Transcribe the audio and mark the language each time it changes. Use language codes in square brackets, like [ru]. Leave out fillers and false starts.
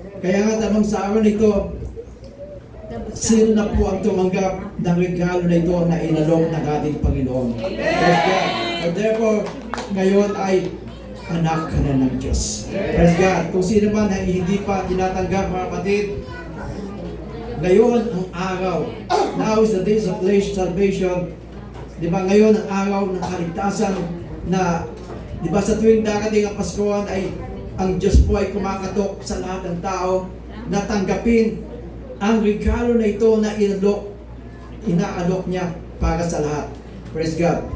[tl] Kaya nga tanong sa araw nito, sino na po ang tumanggap ng regalo na ito na inalok ng ating Panginoon? [en] Praise God. And therefore, [tl] ngayon ay anak ka na ng Diyos. [en] Praise God. [tl] Kung sino man na hindi pa tinatanggap mga kapatid, ngayon ang araw. [en] Now is the days of salvation. [tl] Di ba ngayon ang araw ng kaligtasan na, di ba sa tuwing darating ang Paskuhan ay ang Diyos po ay kumakatok sa lahat ng tao na tanggapin ang regalo na ito na inaalok niya para sa lahat. [en] Praise God.